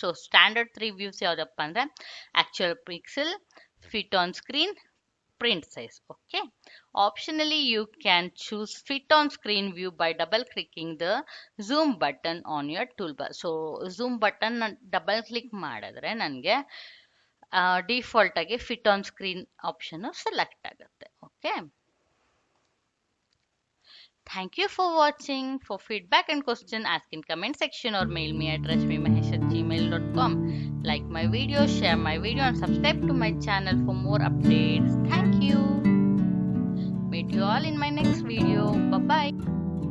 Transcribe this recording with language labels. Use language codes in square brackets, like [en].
[en] So standard 3 views [kn] ಯಾವ್ದಪ್ಪ ಅಂದ್ರೆ [en] actual pixel, fit on screen, print size. Okay, optionally you can choose fit on screen view by double clicking the zoom button on your toolbar. [kn] So zoom button double click ಮಾಡಿದ್ರೆ ನನಗೆ default ಆಗಿ fit on screen option select ಆಗುತ್ತೆ. [en] Okay, thank you for watching. For feedback and question, ask in comment section or mail me at rashmimahesh@gmail.com. Like my video, share my video and subscribe to my channel for more updates. Thank you. Meet you all in my next video. Bye bye.